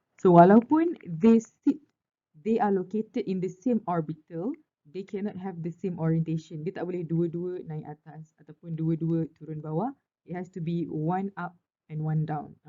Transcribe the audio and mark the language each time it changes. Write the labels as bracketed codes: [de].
[en] So [ms] walaupun [en] they are located in the same orbital, they cannot have the same orientation. [ms] Dia tak boleh dua-dua naik atas ataupun dua-dua turun bawah. [en] It has to be one up and one down.